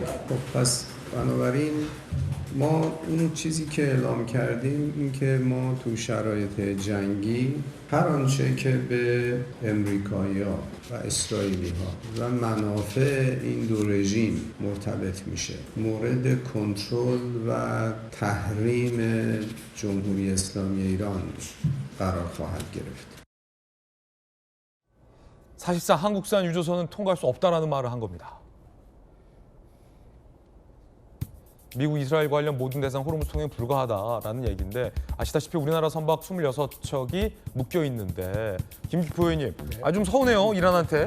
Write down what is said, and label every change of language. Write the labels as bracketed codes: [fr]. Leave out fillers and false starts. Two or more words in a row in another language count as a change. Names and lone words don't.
[fa] خب پس بنابراین ما اون چیزی که اعلام کردیم این که ما تو شرایط جنگی هر آنچه که به امریکایی‌ها و اسرائیلی‌ها و منافع این دو رژیم مرتبط میشه مورد کنترل و تحریم جمهوری اسلامی ایران قرار خواهد گرفت. [ko] 사실상 한국산 유조선은 통과할 수 없다라는 말을 한 겁니다. 미국, 이스라엘 관련 모든 대상 호르무즈 통행에 불과하다라는 얘기인데 아시다시피 우리나라 선박 26척이 묶여 있는데 김기표 의원님, 좀 서운해요 이란한테.